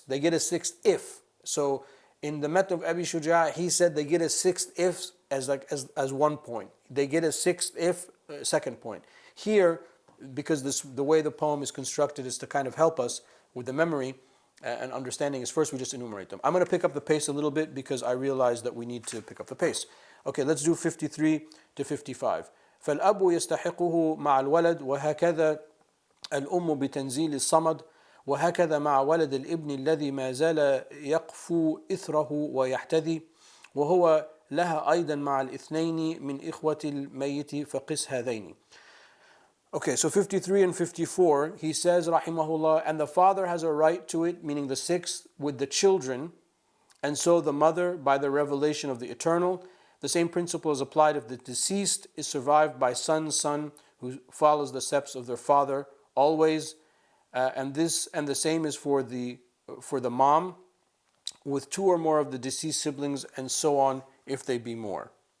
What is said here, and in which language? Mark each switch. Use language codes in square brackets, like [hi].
[en] They get a 6 if. So in the Matn of Abi Shuja', he said they get a 6 if as 1 point. They get a 6 if, second point. Here, because the way the poem is constructed is to kind of help us with the memory and understanding, is first we just enumerate them. I'm going to pick up the pace a little bit because I realize that we need to pick up the pace. Okay, let's do 53 to 55. [ar] فالأب يستحقه مع الولد وهكذا الأم بتنزيل الصمد وهكذا مع ولد الابن الذي ما زال يقفو إثره ويحتذي وهو لها أيضا مع الاثنين من إخوة الميت فقس هذين. [en] Okay, so 53 and 54, he says, rahimahullah, and the father has a right to it, meaning the 6th, with the children, and so the mother by the revelation of the eternal. The same principle is applied if the deceased is survived by son who follows the steps of their father always, and the same is for the mom with 2 or more of the deceased siblings, and so on if they be more.